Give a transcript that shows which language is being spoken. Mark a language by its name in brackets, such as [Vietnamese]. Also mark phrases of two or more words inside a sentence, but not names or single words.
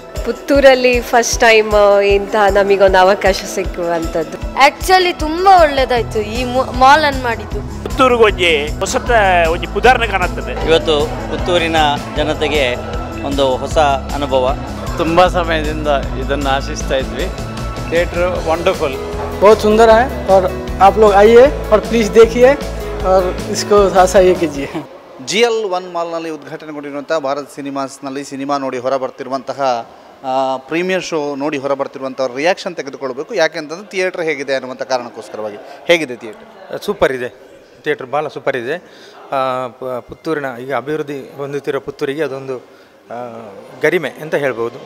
[Kannada] ಪುತ್ತೂರಲ್ಲಿ [English] first time [Kannada] ಇಂಥ ನಮಗೊಂದು ಅವಕಾಶ ಸಿಕ್ಕುವಂಥದ್ದು. ಆ್ಯಕ್ಚುಲಿ ತುಂಬ ಒಳ್ಳೆಯದಾಯಿತು ಈ ಮಾಲ್ ಅನ್ನು ಮಾಡಿದ್ದು. [Tulu] ಪುತ್ತೂರಿಗೆ ಒಂಜಿ ಹೊಸತ ಒಂಜಿ ಉದಾಹರಣೆ ಕಾಣುತ್ತದೆ. [Kannada] ಇವತ್ತು ಪುತ್ತೂರಿನ ಜನತೆಗೆ ಒಂದು ಹೊಸ ಅನುಭವ. ತುಂಬ ಸಮಯದಿಂದ ಇದನ್ನು ಆಶಿಸ್ತಾ ಇದ್ವಿ. [English] theatre wonderful, [Hindi] बहुत सुंदर है और आप लोग आइए और प्लीज़ देखिए और इसको ऐसा ये कीजिए. [Kannada] GL1 ಮಾಲ್ನಲ್ಲಿ ಉದ್ಘಾಟನೆಗೊಂಡಿರುವಂಥ ಭಾರತ್ ಸಿನಿಮಾಸ್ನಲ್ಲಿ ಸಿನಿಮಾ ನೋಡಿ ಹೊರಬರ್ತಿರುವಂತಹ [English] premiere show [Kannada] ನೋಡಿ ಹೊರಬರ್ತಿರುವಂಥವ್ರ ರಿಯಾಕ್ಷನ್ ತೆಗೆದುಕೊಳ್ಬೇಕು. ಯಾಕೆಂತಂದ್ರೆ ಥಿಯೇಟ್ರ್ ಹೇಗಿದೆ ಅನ್ನುವಂಥ ಕಾರಣಕ್ಕೋಸ್ಕರವಾಗಿ. ಹೇಗಿದೆ ಥಿಯೇಟ್ರ್? ಸೂಪರ್ ಇದೆ. ಥಿಯೇಟ್ರ್ ಭಾಳ ಸೂಪರ್ ಇದೆ. ಪುತ್ತೂರಿನ ಈಗ ಅಭಿವೃದ್ಧಿ ಹೊಂದುತ್ತಿರೋ ಪುತ್ತೂರಿಗೆ ಅದೊಂದು ಗರಿಮೆ ಅಂತ ಹೇಳ್ಬೋದು.